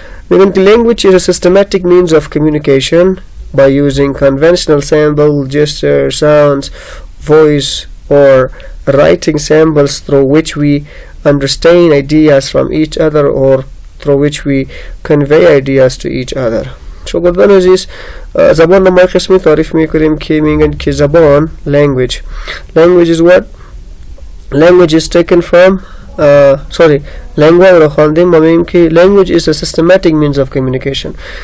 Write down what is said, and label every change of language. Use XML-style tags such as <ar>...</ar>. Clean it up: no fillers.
<en>میگم که language is a systematic means of communication by using conventional symbol, gesture, sounds, voice or writing symbols through which we understand ideas from each other or through which we convey ideas to each other.</en> <fa>شاگردان عزیز، زبان رو ما قسمی تعریف میکنیم که میگن که زبان language is what language is taken from language رو خواندیم.</fa> <en>ما میگیم که language is a systematic means of communication.</en>